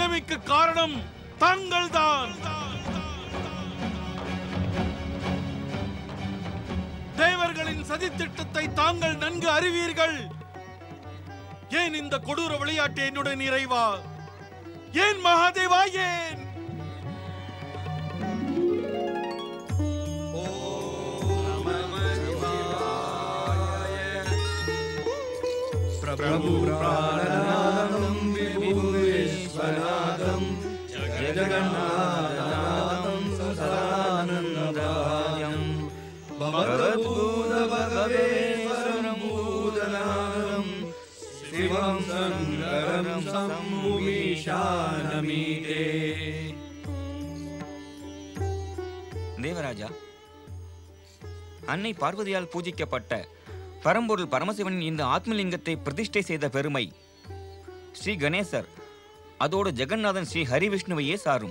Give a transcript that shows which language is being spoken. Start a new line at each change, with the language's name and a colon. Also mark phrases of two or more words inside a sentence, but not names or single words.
Sanskrit: இதற்கு காரணம் தாங்கள்தான். தேவர்களின் சதித்திட்டத்தை தாங்கள் நன்கு அறிவீர்கள். ஏன் இந்த கொடூர விளையாட்டு என்னுடன் இறைவா? ஏன் மகாதேவா? ஏன்? प्रभु प्राणनादं विभु विश्वनाथं जगन्नाथनाथं सदानन्ददायं भगवद्भूत भगवेश्वरं भूतनाथं शिवं शङ्करं शम्भुमीशानमीडे.
Tamil: தேவராஜா, அன்னை பார்வதியால் பூஜிக்கப்பட்ட பரம்பொருள் பரமசிவனின் இந்த ஆத்மலிங்கத்தை பிரதிஷ்டை செய்த பெருமை ஸ்ரீ கணேசர் அதோடு ஜெகநாதன் ஸ்ரீ ஹரிவிஷ்ணுவையே சாரும்.